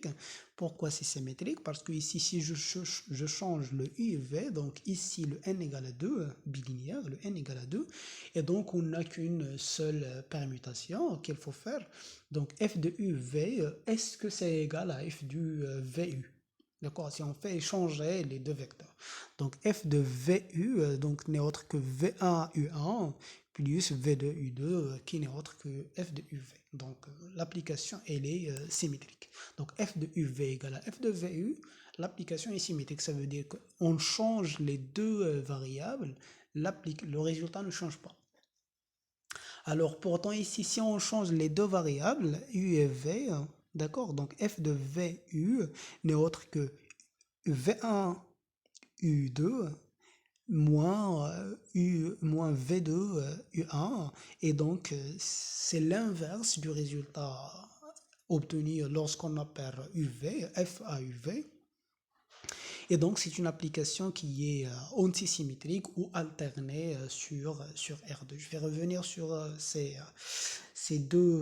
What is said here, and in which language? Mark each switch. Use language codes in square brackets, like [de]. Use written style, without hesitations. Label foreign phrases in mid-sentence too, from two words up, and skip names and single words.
[fr] Pourquoi c'est symétrique? Parce que ici, si je change le U et V, donc ici le n égale à 2, bilinéaire, le n égale à 2, et donc on n'a qu'une seule permutation qu'il faut faire. Donc f de u v, est-ce que c'est égal à f du vu? D'accord, si on fait échanger les deux vecteurs. Donc f de vu donc n'est autre que v1 u1 plus v2 u2 qui n'est autre que f de uv. Donc l'application elle est symétrique. Donc f de uv égale à f de vu, l'application est symétrique. Ça veut dire qu'on change les deux variables, le résultat ne change pas. Alors pourtant ici, si on change les deux variables, u et v, d'accord, donc f de vu n'est autre que v1 u2 moins v2 u1, et donc c'est l'inverse du résultat obtenu lorsqu'on opère uv, f à uv. Et donc, c'est une application qui est antisymétrique ou alternée sur R2. Je vais revenir sur ces deux.